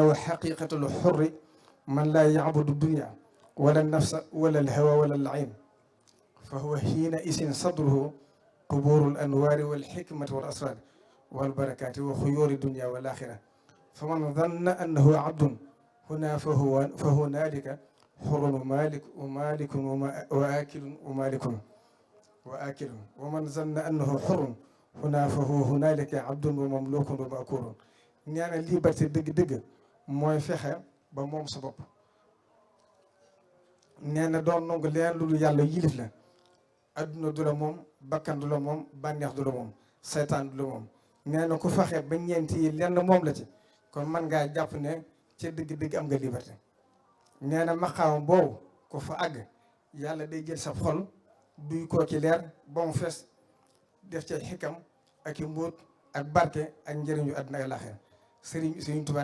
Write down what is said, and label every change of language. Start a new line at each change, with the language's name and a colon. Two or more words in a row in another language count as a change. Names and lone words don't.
Arabic: وحقيقة الحر من لا يعبد دنيا ولا نفسا ولا الهوى ولا العين فهو حين إسن صدره قبور الأنوار والحكمة والأسرار والبركات وخيور دنيا والآخرة فمن ظن أنه عبد هنا فهنالك حر وملك وآكل وملك وآكل ومن ظن أنه حر هنا فهو هنالك عبد ومملوك ومقهور
Wolof: nee na liberté dëgg-dëgg mooy fexe ba moom sa bopp nee na doon nangu leen lu dul yàlla yilif la adduna du la moom bakkan du la moom bànneex du la moom saytaan du la moom nee na ku fexe ba ñeenti yi lenn moom la ci kon man ngaa jàpp ne ca dëgg-dëgg am nga liberté nee na maqaam boobu ku fa àgg yàlla day jël sa xol duy koo ci leer ba mu fees def ci xikam ak i mbóot ak barke ak njëriñu àdduna ak laaxira Sëriñ Tuubaa